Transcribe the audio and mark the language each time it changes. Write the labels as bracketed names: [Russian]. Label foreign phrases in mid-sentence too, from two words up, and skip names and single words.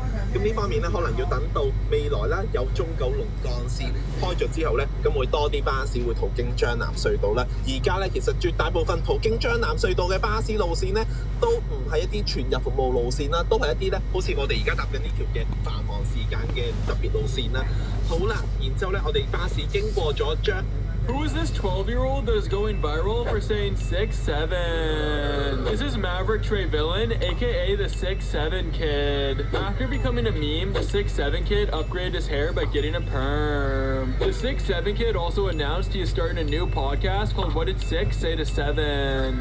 [Cantonese] 咁呢方面咧可能要等到未來啦有中九龍幹線開咗之後咧，咁會多啲巴士會途經將南隧道啦。而家咧其實絕大部分途經將南隧道嘅巴士路線咧，都唔係一啲全日服務路線啦，都係一啲咧，好似我哋而家搭緊呢條嘅繁忙時間嘅特別路線啦。好啦，然之後咧，我哋巴士經過咗將。 [English] Who is this 12-year-old that is going viral for saying 6'7"? This is Maverick Trevillain, aka the 6'7" kid. After becoming a meme, the 6'7" kid upgraded his hair by getting a perm. The 6'7" kid also announced he is starting a new podcast called What Did 6 Say to 7?